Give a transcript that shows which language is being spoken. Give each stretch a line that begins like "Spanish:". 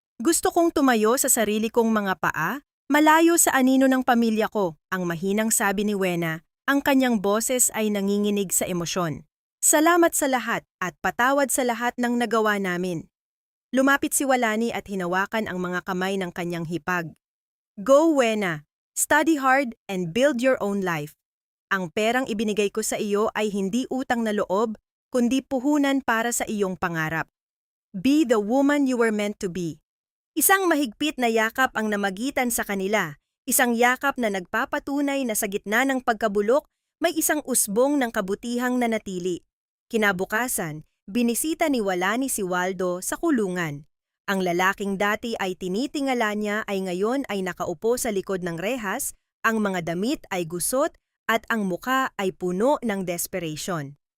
Filipino: Gusto kong tumayo sa sarili kong mga paa, malayo sa anino ng pamilya ko, ang mahinang sabi ni Wena, ang kanyang boses ay nanginginig sa emosyon. Salamat sa lahat at patawad sa lahat ng nagawa namin. Lumapit si Walani at hinawakan ang mga kamay ng kanyang hipag.
English: Go, Wena! Study hard and build your own life.
Filipino: Ang perang ibinigay ko sa iyo ay hindi utang na loob, kundi puhunan para sa iyong pangarap.
English: Be the woman you were meant to be.
Filipino: Isang mahigpit na yakap ang namagitan sa kanila, isang yakap na nagpapatunay na sa gitna ng pagkabulok, may isang usbong ng kabutihang nanatili. Kinabukasan, binisita ni Walani si Waldo sa kulungan. Ang lalaking dati ay tinitingala niya ay ngayon ay nakaupo sa likod ng rehas, ang mga damit ay gusot at ang muka ay puno ng desperation.